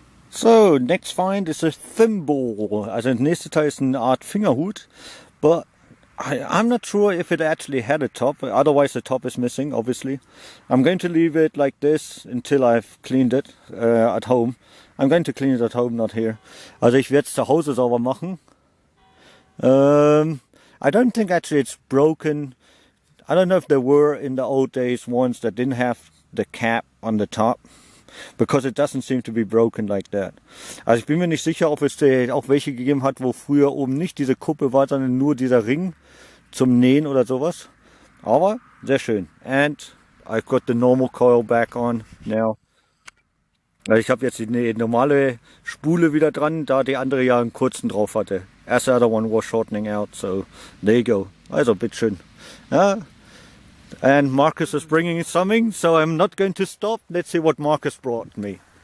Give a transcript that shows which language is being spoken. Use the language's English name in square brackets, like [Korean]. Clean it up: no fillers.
[English] So, next find is a thimble. [German] Also das nächste Teil ist eine Art Fingerhut, [English] but I'm not sure if it actually had a top, otherwise the top is missing, obviously. I'm going to leave it like this until I've cleaned it at home. I'm going to clean it at home, not here. [German] Also ich werde es zu Hause sauber machen. [English] I don't think actually it's broken. I don't know if there were in the old days ones that didn't have the cap on the top, because it doesn't seem to be broken like that. [German] Also ich bin mir nicht sicher, ob es auch welche gegeben hat, wo früher oben nicht diese Kuppe war, sondern nur dieser Ring zum Nähen oder sowas. Aber sehr schön. [English] And I've got the normal coil back on now. [German] Also ich habe jetzt die normale Spule wieder dran, da die andere ja einen kurzen drauf hatte. [English] As the other one was shortening out, so there you go. [German] Also bitteschön. Ja. [English] And Markus is bringing something, so I'm not going to stop. Let's see what Markus brought me.